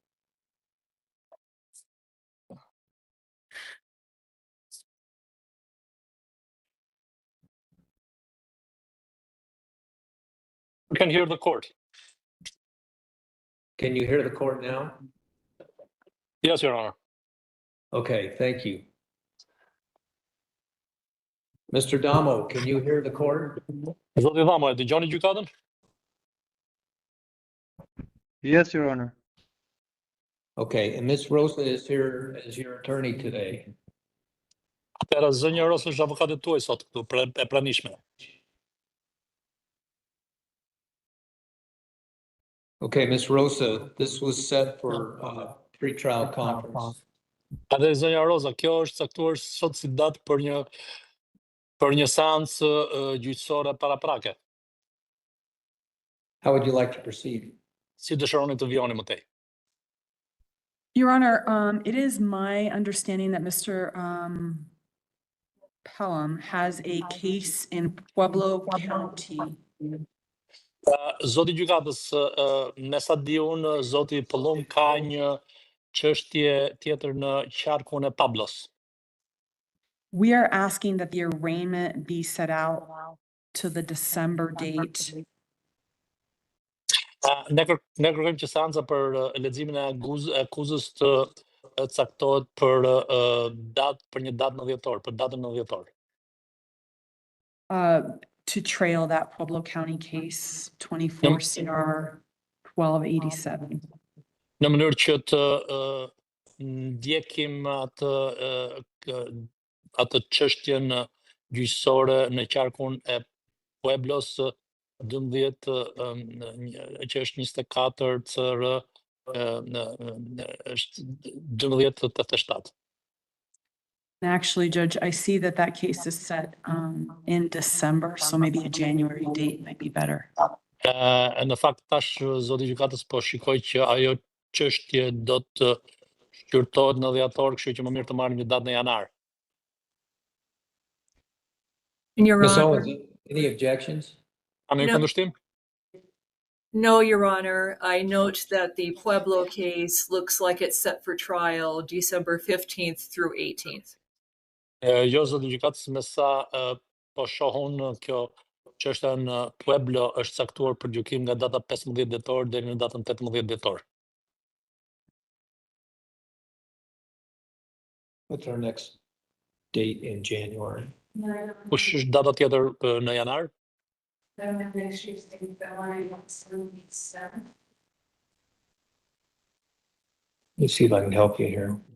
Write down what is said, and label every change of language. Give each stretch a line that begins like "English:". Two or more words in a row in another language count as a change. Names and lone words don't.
English: You can hear the court. Can you hear the court now? Yes, Your Honor. Okay, thank you. Mr. Damo, can you hear the court?
Albanian: Zoti Dhamo, e dëgjoni gjykatën?
English: Yes, Your Honor. Okay, and Ms. Rosa is here as your attorney today.
Albanian: Atëra zënja Rosa është avokatët tuaj sot këtu, e pranishme.
English: Okay, Ms. Rosa, this was set for pre-trial conference.
Albanian: Edhe zënja Rosa, kjo është caktuar sot si datë për një seancë gjyqësore paraprake.
English: How would you like to proceed?
Albanian: Si dëshironi të vjoni më tej?
English: Your Honor, it is my understanding that Mr. Pelham has a case in Pueblo County.
Albanian: Zoti gjykatës, me sa di unë, zoti Pëllum ka një çështje tjetër në qarkun e Pablos.
English: We are asking that the arraignment be set out to the December date.
Albanian: Ne kërkojmë që seanca për leximin e akuzës të caktohet për një datë në dhjetor, për datën në dhjetor.
English: To trail that Pueblo County case 24 CR 1287.
Albanian: Në mënyrë që të ndjekim atë çështjen gjyqësore në qarkun e Pueblos 12 që është 24 CR është 1287.
English: Actually, Judge, I see that that case is set in December, so maybe a January date might be better.
Albanian: Në fakt tash zoti gjykatës po shikoj që ajo çështje do të shqyrtohet në dhjetor, kështu që më mirë të marrim një datë në janar.
English: Ms. Owens, any objections?
Albanian: Any kundërshtim?
English: No, Your Honor. I note that the Pueblo case looks like it's set for trial December 15th through 18th.
Albanian: Jo, zoti gjykatës, me sa po shohun kjo çështja në Pueblo është caktuar për gjykim nga data 15 dhjetor deri në datën 18 dhjetor.
English: What's our next date in January?
Albanian: Kush është data tjetër në janar?
English: Let's see if I can help you here.